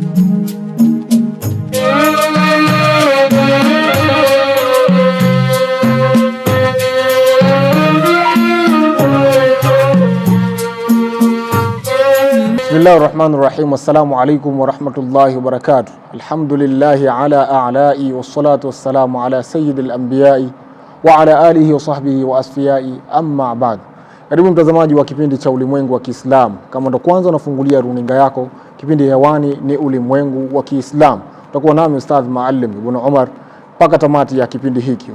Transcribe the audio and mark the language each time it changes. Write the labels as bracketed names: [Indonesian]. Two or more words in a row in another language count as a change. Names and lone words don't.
[Arabic] بسم الله الرحمن الرحيم. السلام عليكم ورحمة الله وبركاته. الحمد لله على آلائه والصلاة والسلام على سيد الأنبياء وعلى آله وصحبه وأصفيائه أما بعد. [Swahili] Karibu mtazamaji wa kipindi cha Ulimwengu wa Kiislamu. Kama ndo kwanza unafungulia runinga yako, kipindi hewani ni Ulimwengu wa Kiislamu. Tutakuwa nami Ustadh Maalim Ibn Umar mpaka tamati ya kipindi hiki.